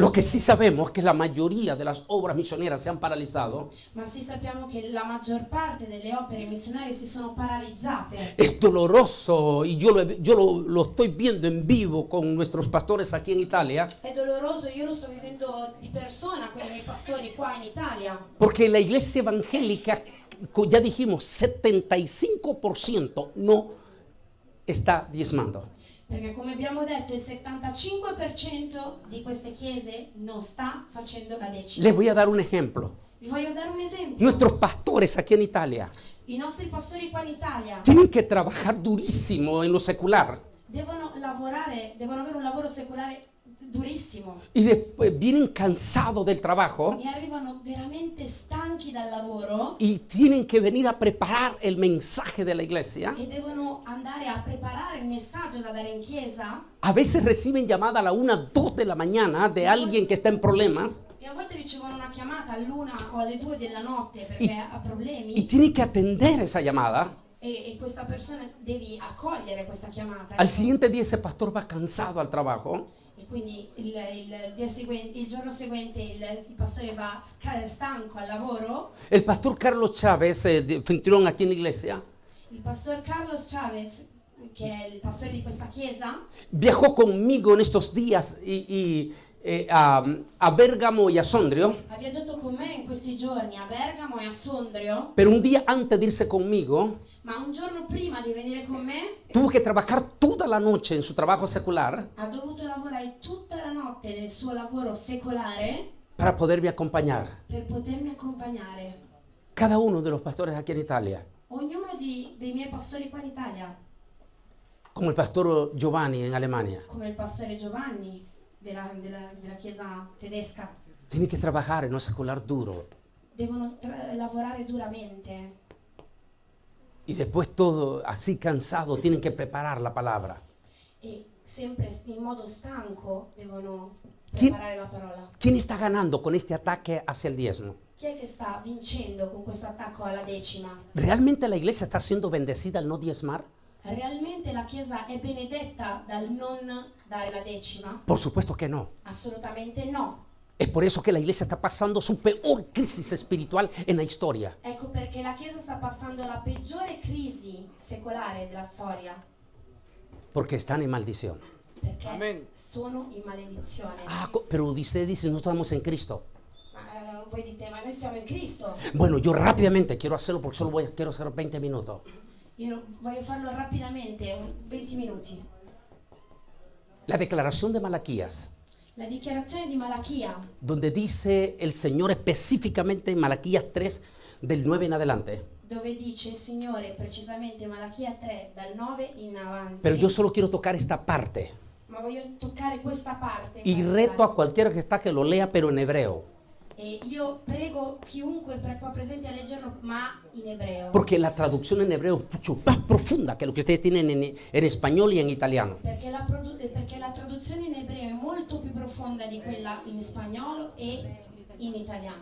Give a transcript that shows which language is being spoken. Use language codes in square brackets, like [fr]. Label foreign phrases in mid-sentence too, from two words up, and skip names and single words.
[es] Lo que [it] chiese. [es] sí sabemos es que la mayoría de las obras misioneras se han paralizado. [it] Ma sì sappiamo che la maggior parte delle opere missionarie si sono paralizzate. [es] Es doloroso y yo lo estoy viendo en vivo con nuestros pastores aquí en Italia. [it] È doloroso, io lo sto vivendo di persona con i miei pastori qua in Italia. [es] Porque la iglesia evangélica, ya dijimos, 75% no está diezmando. [it] Perché come abbiamo detto il 75% di queste chiese non sta facendo la decima. [es] Les voy a dar un ejemplo. [it] Vi voglio dare un esempio. [es] Nuestros pastores aquí en Italia [it] I nostri pastori qua in Italia [es] tienen que trabajar durísimo en lo secular [it] devono avere un lavoro secolare durissimo [es] y después vienen cansados del trabajo [it] e arrivano veramente stanchi dal lavoro [es] y tienen que venir a preparar el mensaje de la iglesia. [it] e devono andare a preparare il messaggio da dare in chiesa. [es] A veces reciben llamada a la 1, 2 de la mañana de alguien que está en problemas [it] E a volte ricevono una chiamata all'1 o alle 2 della notte perché ha [es] y [it] problemi [es] tienen que atender esa llamada. [it] e questa persona devi accogliere questa chiamata. [es] Al siguiente día ese pastor va cansado al trabajo [it] E quindi il giorno seguente il pastore va stanco al lavoro. [es] El pastor Carlos Chávez, anfitrión aquí en la iglesia, [it] Il pastor Carlos Chavez, che è il pastore di questa chiesa, [es] viajó conmigo en estos días a Bérgamo y a Sondrio, [it] ha viaggiato con me in questi giorni a Bergamo e a Sondrio, [es] pero un día antes de irse conmigo, [it] ma un giorno prima di venire con me [es] tuvo que trabajar toda la noche en su trabajo secular [it] ha dovuto lavorare tutta la notte nel suo lavoro secolare [es] para poderme acompañar. [it] per potermi accompagnare. [es] Cada uno de los pastores aquí en Italia, [it] Ognuno dei miei pastori qua in Italia, [es] como el pastor Giovanni en Alemania, [it] come il pastore Giovanni della chiesa tedesca, [es] tiene que trabajar en lo secular duro. [it] devono lavorare duramente [es] Y después todo así cansado, tienen que preparar la palabra. [it] e sempre in modo stanco devono Chi- preparare la parola. [es] ¿Quién está ganando con este ataque hacia el diezmo? [it] Chi è che sta vincendo con questo attacco alla decima? [es] ¿Realmente la iglesia está siendo bendecida al no diezmar? [it] Realmente la Chiesa è benedetta dal non dare la decima? [es] Por supuesto que no. [it] Assolutamente no. [es] Es por eso que la iglesia está pasando su peor crisis espiritual en la historia. [it] Ecco perché la Chiesa sta passando la peggiore crisi secolare della storia, [es] Porque están en maldición. [it] perché Amen. sono in maledizione. [es] Pero usted dice, no estamos en Cristo. [it] Ma voi dite, ma noi siamo in Cristo. [es] Bueno, yo rápidamente quiero hacerlo porque solo quiero hacer 20 minutos. [it] Io voglio farlo rapidamente, 20 minuti. [es] La declaración de Malaquías, [it] La dichiarazione di Malachia, [es] donde dice el Señor específicamente en Malaquías 3, del 9 en adelante. [it] dove dice il Signore, precisamente Malachia 3, dal 9 in avanti. [es] Pero yo solo quiero tocar esta parte. [it] Ma voglio toccare questa parte. [es] Y reto a cualquiera que está que lo lea, pero en hebreo. [it] E io prego chiunque qua presente a leggerlo, ma in ebreo. [es] Porque la traducción en hebreo es mucho más profunda que lo que ustedes tienen en español y en italiano. [it] Perché la traduzione in ebreo è molto più profonda di quella in spagnolo e in italiano.